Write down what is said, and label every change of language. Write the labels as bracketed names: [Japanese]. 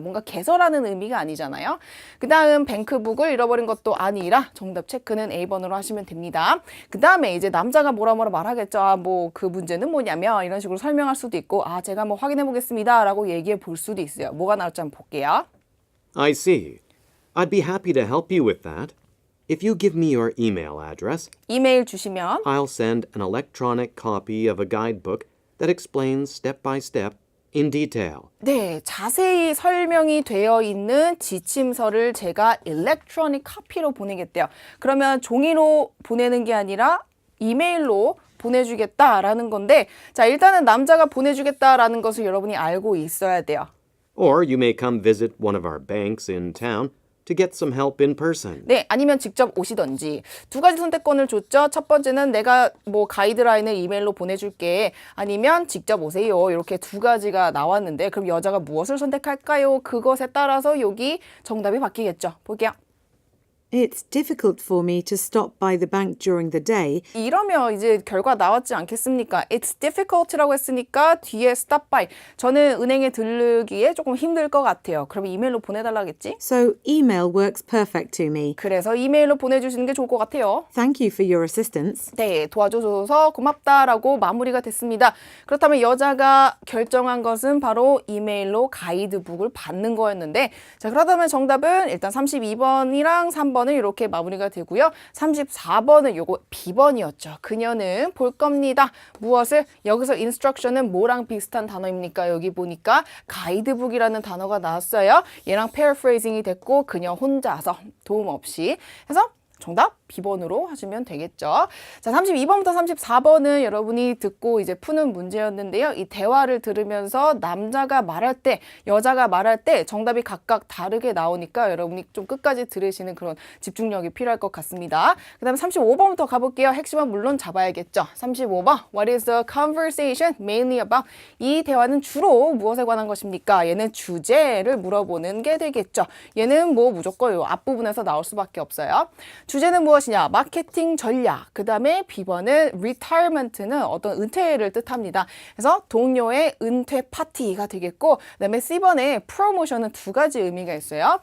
[Korean] 뭔가 개설하는 의미가 아니잖아요. 그 다음 뱅크북을 잃어버린 것도 아니라 정답 체크는 A번으로 하시면 됩니다. 그 다음에 이제 남자가 뭐라 말하겠죠. 아, 뭐 그 문제는 뭐냐면 이런 식으로 설명할 수도 있고 아, 제가 뭐 확인해 보겠습니다 라고 얘기해 볼 수도 있어요. 뭐가 나올지 한번 볼게요. [English] I see. I'd be happy to help you with that. If you give me your email address, [Korean] 이메일 주시면 [English] I'll send an electronic copy of a guidebook that explains step by step in detail. [Korean] 네, 자세히 설명이 되어 있는 지침서를 제가 일렉트로닉 카피로 보내겠대요. 그러면 종이로 보내는 게 아니라 이메일로 보내주겠다라는 건데 자, 일단은 남자가 보내주겠다라는 것을 여러분이 알고 있어야 돼요. [English] Or you may come visit one of our banks in town to get some help in person. [Korean] 네, 아니면 직접 오시던지 두 가지 선택권을 줬죠. 첫 번째는 내가 뭐 가이드라인을 이메일로 보내줄게. 아니면 직접 오세요. 이렇게 두 가지가 나왔는데 그럼 여자가 무엇을 선택할까요? 그것에 따라서 여기 정답이 바뀌겠죠. 볼게요. [English] It's difficult for me to stop by the bank during the day. [Korean] 이러면 이제 결과 나왔지 않겠습니까? [English] It's difficult [Korean] 라고 했으니까 뒤에 [English] stop by. [Korean] 저는 은행에 들르기에 조금 힘들 것 같아요. 그럼 이메일로 보내달라겠지? [English] So email works perfect to me. [Korean] 그래서 이메일로 보내주시는 게 좋을 것 같아요. [English] Thank you for your assistance. [Korean] 네, 도와줘서 고맙다라고 마무리가 됐습니다. 그렇다면 여자가 결정한 것은 바로 이메일로 가이드북을 받는 거였는데 자, 그렇다면 정답은 일단 32번이랑 3번은 이렇게 마무리가 되고요. 34번은 요거 B번이었죠. 그녀는 볼 겁니다. 무엇을? 여기서 instruction은 뭐랑 비슷한 단어입니까? 여기 보니까 가이드북이라는 단어가 나왔어요. 얘랑 paraphrasing이 됐고 그녀 혼자서 도움 없이 해서 정답 B번으로 하시면 되겠죠. 자, 32번부터 34번은 여러분이 듣고 이제 푸는 문제였는데요. 이 대화를 들으면서 남자가 말할 때, 여자가 말할 때 정답이 각각 다르게 나오니까 여러분이 좀 끝까지 들으시는 그런 집중력이 필요할 것 같습니다. 그 다음에 35번부터 가볼게요. 핵심은 물론 잡아야겠죠. 35번, [English] What is the conversation mainly about? [Korean] 이 대화는 주로 무엇에 관한 것입니까? 얘는 주제를 물어보는 게 되겠죠. 얘는 뭐 무조건 요 앞부분에서 나올 수밖에 없어요. 주제는 무엇이냐? 마케팅 전략. 그 다음에 B번은 retirement는 어떤 은퇴를 뜻합니다. 그래서 동료의 은퇴 파티가 되겠고 그 다음에 C번에 프로모션은 두 가지 의미가 있어요.